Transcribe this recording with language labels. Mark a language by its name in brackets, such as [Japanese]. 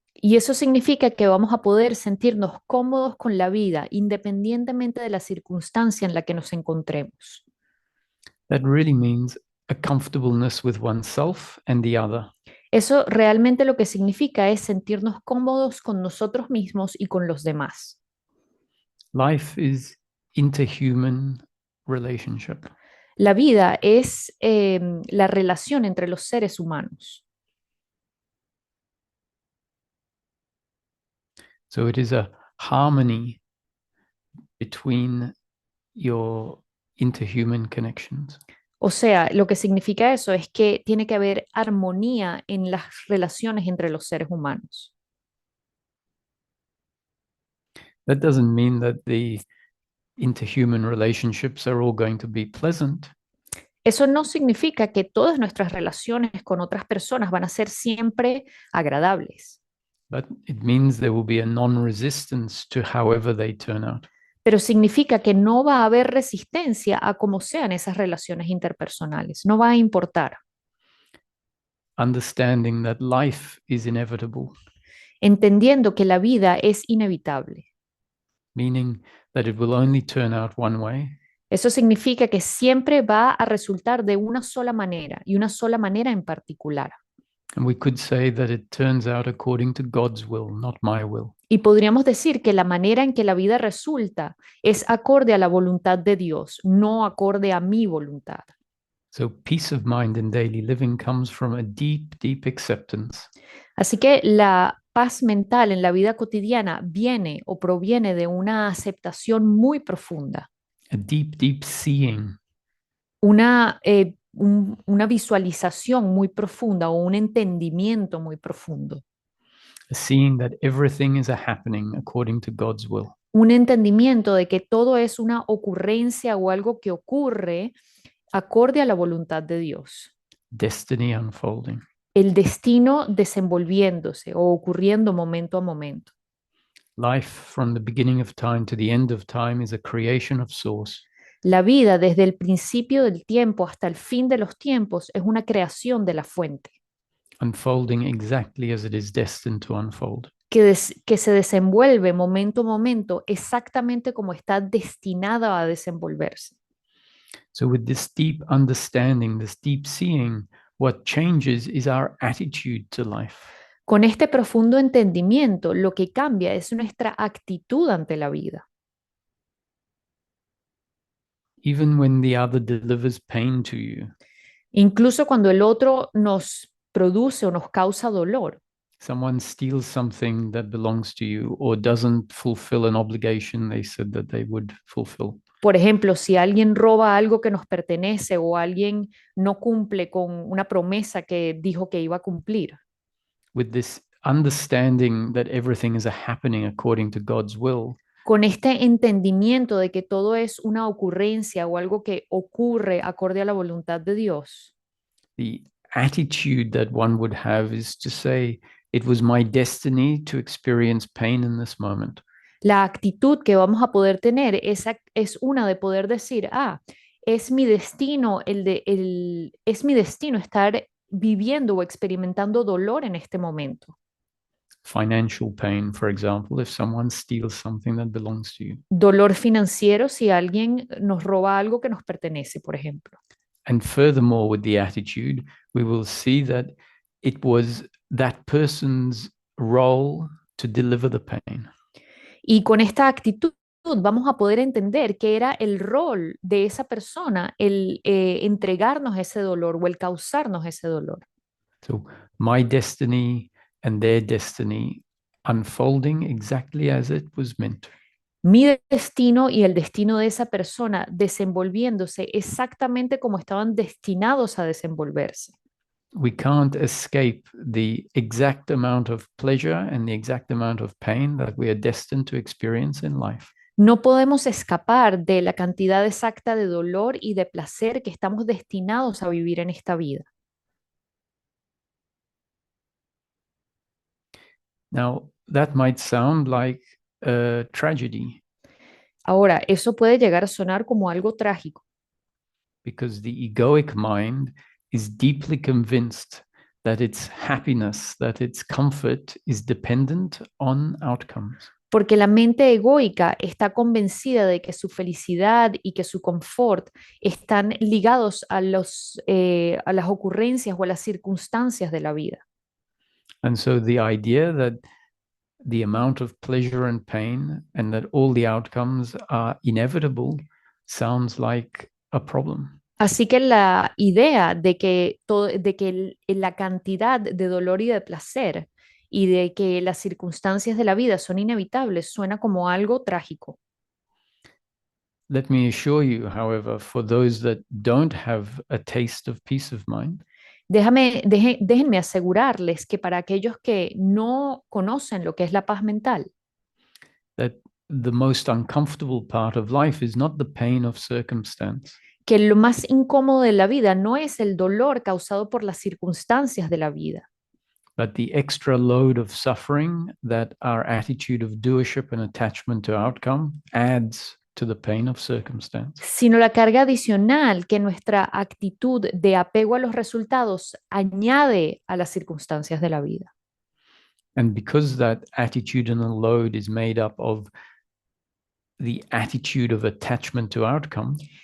[Spanish] Y eso significa que vamos a poder sentirnos cómodos con la vida, independientemente de la circunstancia en la que nos encontremos. [English] That really means a comfortableness with oneself and the other. [Spanish] Eso realmente lo que significa es sentirnos cómodos con nosotros mismos y con los demás. [English] Life is interhuman relationship. [Spanish] La vida es la relación entre los seres humanos. [English] So it is a harmony between your interhuman connections. [Spanish] O sea, lo que significa eso es que tiene que haber armonía en las relaciones entre los seres humanos. [English] That doesn't mean that the interhuman relationships are all going to be pleasant. [Spanish] Eso no significa que todas nuestras relaciones con otras personas van a ser siempre agradables, [English] But it means there will be a non-resistance to however they turn out. [Spanish] pero significa que no va a haber resistencia a cómo sean esas relaciones interpersonales, no va a importar. [English] Understanding that life is inevitable, [Spanish] Entendiendo que la vida es inevitable. [English] meaning that it will only turn out one way, [Spanish] Eso significa que siempre va a resultar de una sola manera y una sola manera en particular. [English] and we could say that it turns out according to God's will, not my will. [Spanish] Y podríamos decir que la manera en que la vida resulta es acorde a la voluntad de Dios, no acorde a mi voluntad. [English] So peace of mind in daily living comes from a deep, deep acceptance [Spanish] Así que la paz mental en la vida cotidiana viene o proviene de una aceptación muy profunda, [English] a deep, deep seeing [Spanish] una visualización muy profunda o un entendimiento muy profundo, [English] a seeing that everything is a happening according to God's will. [Spanish] un entendimiento de que todo es una ocurrencia o algo que ocurre acorde a la voluntad de Dios, [English] Destiny unfolding. [Spanish] el destino desenvolviéndose o ocurriendo momento a momento. [English] Life from the beginning of time to the end of time is a creation of Source. [Spanish] La vida desde el principio del tiempo hasta el fin de los tiempos es una creación de la fuente, [English] Unfolding exactly as it is destined to unfold. [Spanish] que se desenvuelve momento a momento exactamente como está destinada a desenvolverse. [English] So with this deep understanding, this deep seeing, what changes is our attitude to life. [Spanish] Con este profundo entendimiento, lo que cambia es nuestra actitud ante la vida. [English] Even when the other delivers pain to you, [Spanish] Incluso cuando el otro nos produce o nos causa dolor. [English] someone steals something that belongs to you or doesn't fulfill an obligation they said that they would fulfill. [Spanish] Por ejemplo, si alguien roba algo que nos pertenece o alguien no cumple con una promesa que dijo que iba a cumplir. [English] With this understanding that everything is a happening according to God's will, [Spanish] con este entendimiento de que todo es una ocurrencia o algo que ocurre acorde a la voluntad de Dios, [English] the attitude that one would have is to say, it was my destiny to experience pain in this moment. [Spanish] la actitud que vamos a poder tener es una de poder decir, es mi destino, es mi destino estar viviendo o experimentando dolor en este momento. [English] Financial pain, for example, if someone steals something that belongs to you. [Spanish] Dolor financiero si alguien nos roba algo que nos pertenece, por ejemplo. [English] And furthermore, with the attitude, we will see that it was that person's role to deliver the pain. [Spanish] Y con esta actitud vamos a poder entender que era el rol de esa persona el entregarnos ese dolor o el causarnos ese dolor. [English] So my destiny and their destiny unfolding exactly as it was meant. [Spanish] Mi destino y el destino de esa persona desenvolviéndose exactamente como estaban destinados a desenvolverse. [English] We can't escape the exact amount of pleasure and the exact amount of pain that we are destined to experience in life. [Spanish] No podemos escapar de la cantidad exacta de dolor y de placer que estamos destinados a vivir en esta vida. [English] Now, that might sound like a tragedy [Spanish] Ahora, eso puede llegar a sonar como algo trágico, [English] because the egoic mind is deeply convinced that its happiness, that its comfort is dependent on outcomes. [Spanish] porque la mente egoica está convencida de que su felicidad y que su confort están ligados a las ocurrencias o a las circunstancias de la vida. [English] And so the idea that the amount of pleasure and pain and that all the outcomes are inevitable sounds like a problem. [Spanish] Así que la idea de que, la cantidad de dolor y de placer y de que las circunstancias de la vida son inevitables suena como algo trágico. [English] Let me assure you, however, for those that don't have a taste of peace of mind, [Spanish] Déjenme asegurarles que para aquellos que no conocen lo que es la paz mental, [English] that the most uncomfortable part of life is not the pain of circumstance, [Spanish] que lo más incómodo de la vida no es el dolor causado por las circunstancias de la vida, [English] but the extra load of suffering that our attitude of doership and attachment to outcome adds to the pain of circumstance. [Spanish] sino la carga adicional que nuestra actitud de apego a los resultados añade a las circunstancias de la vida. [English] And because that attitudinal load is made up of the attitude of attachment to outcome,